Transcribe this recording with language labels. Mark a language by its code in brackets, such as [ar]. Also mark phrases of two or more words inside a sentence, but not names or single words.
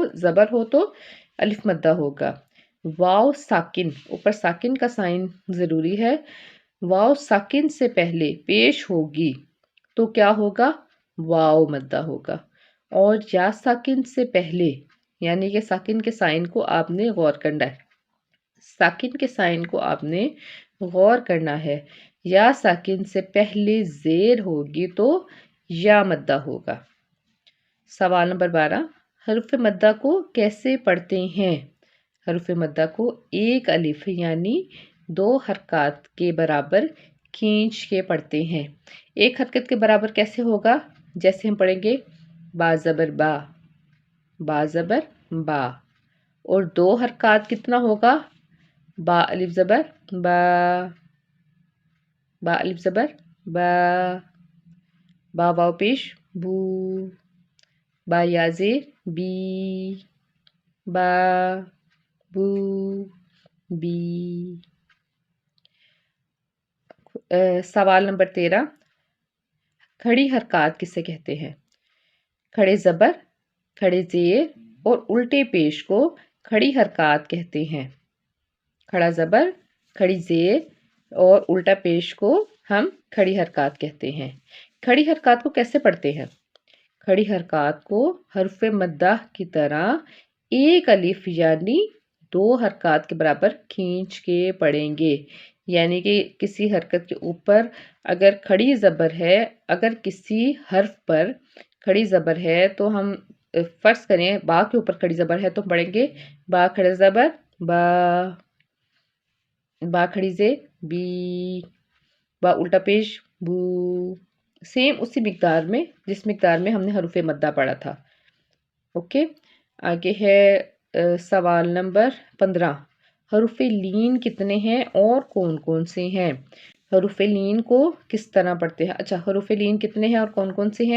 [ur] زبر ہو تو الف مدہ ہوگا۔ واو ساکن، اوپر ساکن کا سائن ضروری ہے. واو ساکن سے پہلے پیش ہوگی تو کیا ہوگا? واو مدہ ہوگا۔ اور یا ساکن سے پہلے یعنی کہ ساکن کے سائن کو آپ نے غور کرنا ہے. ساکن کے سائن کو آپ نے غور کرنا ہے. یا ساکن سے پہلے زیر ہوگی تو یا مدہ ہوگا. سوال نمبر 12. حروف مدہ کو کیسے پڑھتے ہیں؟ حروف مدہ کو ایک الف یعنی 2 حرکات کے برابر کھینچ کے پڑھتے ہیں. ایک حرکت کے برابر کیسے ہوگا؟ جیسے ہم پڑھیں گے با زبر با، با زبر با. اور 2 حرکات کتنا ہوگا؟ با الف زبر با، با الف زبر با، با واو پیش بو، با یا زیر بی، با بو بی. سوال نمبر 13. کھڑی حرکات کسے کہتے ہیں؟ کھڑے زبر، کھڑے زیر اور الٹے پیش کو کھڑی حرکات کہتے ہیں. کھڑا زبر، کھڑی زیر اور الٹا پیش کو ہم کھڑی حرکات کہتے ہیں. کھڑی حرکات کو کیسے پڑھتے ہیں؟ کھڑی حرکات کو حرف مدہ کی طرح ایک الف یعنی 2 حرکات کے برابر کھینچ کے پڑھیں گے. یعنی کہ کسی حرکت کے اوپر اگر کھڑی زبر ہے، اگر کسی حرف پر کھڑی زبر ہے تو ہم فرض کریں با کے اوپر کھڑی زبر ہے تو پڑھیں گے با کھڑی زبر با، با کھڑی زیر بی، با الٹا پیش بو. سیم اسی مقدار میں جس مقدار میں ہم نے حروف مدہ پڑھا تھا. اوکے. آگے ہے سوال نمبر 15. حروف لین کتنے ہیں اور کون کون سے ہیں؟ حروف لین کو کس طرح پڑھتے ہیں؟ اچھا، حروف لین کتنے ہیں اور کون کون سے ہیں؟